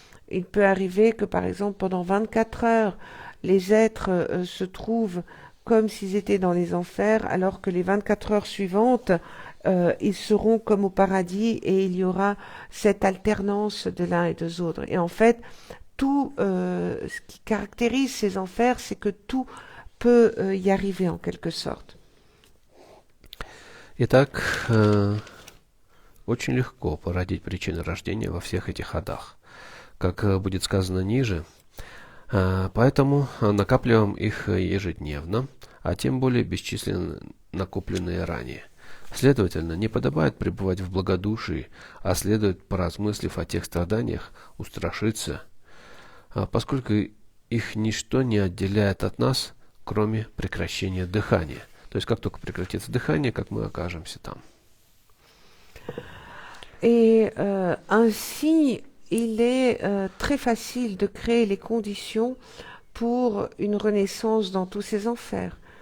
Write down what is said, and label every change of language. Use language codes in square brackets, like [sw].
[fr] Il peut arriver que, par exemple, pendant 24 heures, les êtres se trouvent comme s'ils étaient dans les enfers, alors que les 24 heures suivantes, ils seront comme au paradis et il y aura cette alternance de l'un et des autres. Et en fait, tout ce qui caractérise ces enfers, c'est que tout peut y arriver en quelque sorte. [ru] Итак, очень легко породить причины рождения во всех этих адах, как будет сказано ниже. Поэтому накапливаем их ежедневно, а тем более бесчисленно накопленные ранее. Следовательно, не подобает пребывать в благодушии, а следует, поразмыслив о тех страданиях, устрашиться, поскольку их ничто не отделяет от нас, кроме прекращения дыхания. То есть, как только прекратится дыхание, как мы окажемся там. [fr] Et ainsi, il est très facile de créer les conditions pour une renaissance dans tous ces enfers.